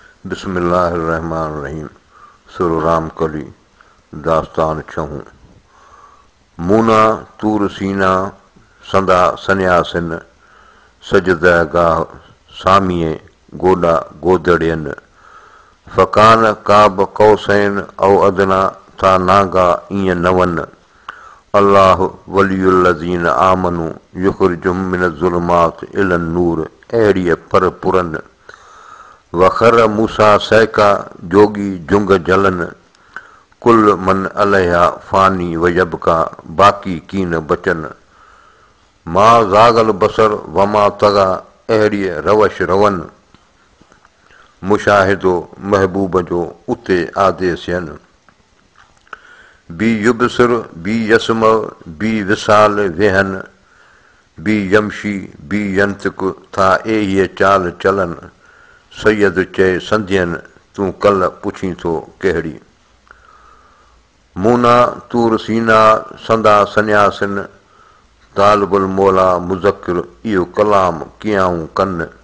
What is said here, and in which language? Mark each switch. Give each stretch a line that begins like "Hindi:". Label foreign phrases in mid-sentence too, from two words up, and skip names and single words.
Arabic: بسم الله الرحمن الرحيم.
Sindhi: سورة رام ڪلي، داستان ڇهون. مونا تور سينا سندا سنياسن، سجده گاهه ساميءَ گوڏا گودڙين.
Arabic: فڪان قاب قوسين او ادنى
Sindhi: ٿا ناگا ايئن نه ون.
Arabic: الله ولي الذين آمنوا يخرجهم من الظلمات الى النور،
Sindhi: اهڙيءَ پر پرن.
Arabic: وخر موسى صعقا،
Sindhi: جوڳي جهنگ جهلن.
Arabic: ڪل من عليها فاني ويبقى،
Sindhi: باقي ڪي نه بچن.
Arabic: ما زاغ البصر وما طغى،
Sindhi: اهڙيءَ روش رون. مشاهدو محبوب جو اتي آديس آهن.
Arabic: بي يبصر، بي يسمع،
Sindhi: بي وصال ويهن،
Arabic: بي يمشي، بي ينطق
Sindhi: ٿا ايهي چال چلن. سيد چئي سنڌين، تون ڪل پڇين ٿو ڪهڙي. مونا تور سينا سندا سنياسن،
Arabic: طالب المولا
Sindhi: مذڪر اهو ڪلام ڪيائون ڪن.